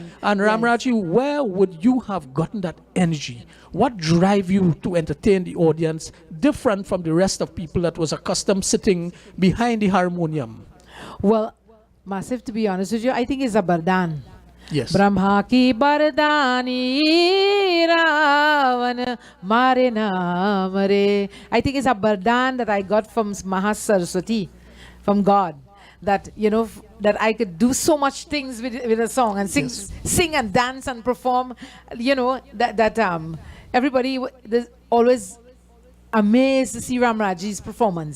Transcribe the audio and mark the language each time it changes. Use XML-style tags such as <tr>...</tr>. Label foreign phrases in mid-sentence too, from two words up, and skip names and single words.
<en>And Ramragie, where would you have gotten that energy? What drive you to entertain the audience different from the rest of people that was accustomed sitting behind the harmonium? Well, Massive, to be honest with you, I think it's a bardan. Yes.</en> <hi>ब्रह्मा की बरदानी रावण मरे ना मरे.</hi> <en>I think it's a bardan that I got from Mahasaraswati, from God. That that I could do so much things with a song and sing and dance and perform. Everybody is always amazed to see Ramragie's performance.</en>